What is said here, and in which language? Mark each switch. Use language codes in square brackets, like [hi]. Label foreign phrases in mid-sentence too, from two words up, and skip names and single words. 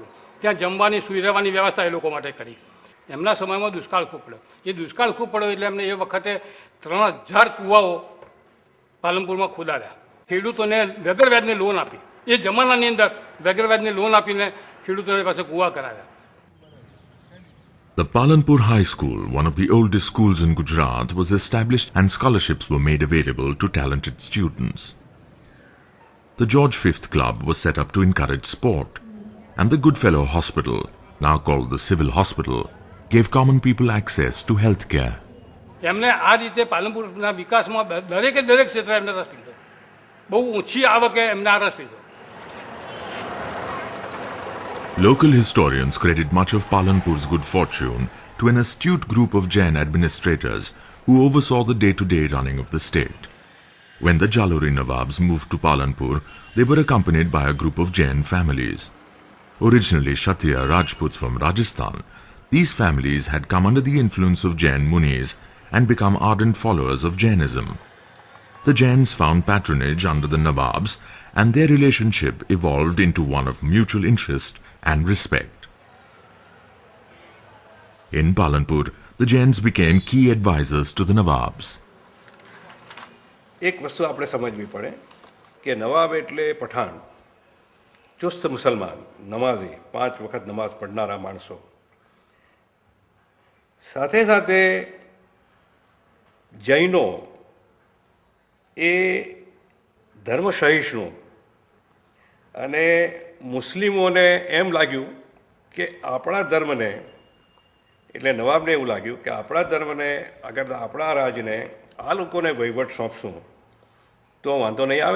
[gu] ત્યાં જમવાની સુઈ રહેવાની વ્યવસ્થા એ લોકો માટે કરી. એમના સમયમાં દુષ્કાળ ખૂબ પડ્યો. એ દુષ્કાળ ખૂબ પડ્યો એટલે એમને એ વખતે 3,000 કૂવાઓ પાલનપુરમાં ખોદાડ્યા. ખેડૂતોને વગર વ્યાજની લોન આપી. એ જમાનાની અંદર વગર વ્યાજની લોન આપીને ખેડૂતોની પાસે કૂવા કરાવ્યા. [en] The Palanpur High School, one of the oldest schools in Gujarat, was established and scholarships were made available to talented students. The George V Club was set up to encourage sport, and the Goodfellow Hospital, now called the Civil Hospital, gave common people access to health care. [gu] એમને આ રીતે પાલનપુરના વિકાસમાં દરેકે દરેક ક્ષેત્રે એમને રસ લીધો. બહુ ઊંચી આવકે એમને આ રસ લીધો. [en] Local historians credit much of Palanpur's good fortune to an astute group of Jain administrators who oversaw the day-to-day running of the state. When the Jhalore Nawabs moved to Palanpur, they were accompanied by a group of Jain families. Originally Kshatriya Rajputs from Rajasthan, these families had come under the influence of Jain munis and become ardent followers of Jainism. The Jains found patronage under the Nawabs, and their relationship evolved into one of mutual interest and respect. In Palanpur, the Jains became key advisors to the Nawabs. [gu] એક વસ્તુ આપણે સમજવી પડે કે નવાબ એટલે પઠાણ, ચુસ્ત મુસલમાન, નમાઝી, 5 વખત નમાઝ પઢનારા માણસો. સાથે સાથે જૈનો એ ધર્મ સહિષ્ણુ, અને મુસ્લિમોને એમ લાગ્યું કે આપણા ધર્મને, એટલે નવાબને એવું લાગ્યું કે આપણા ધર્મને અગર આપણા રાજને આ લોકોને વહીવટ સોંપશું તો વાંધો નહીં આવે.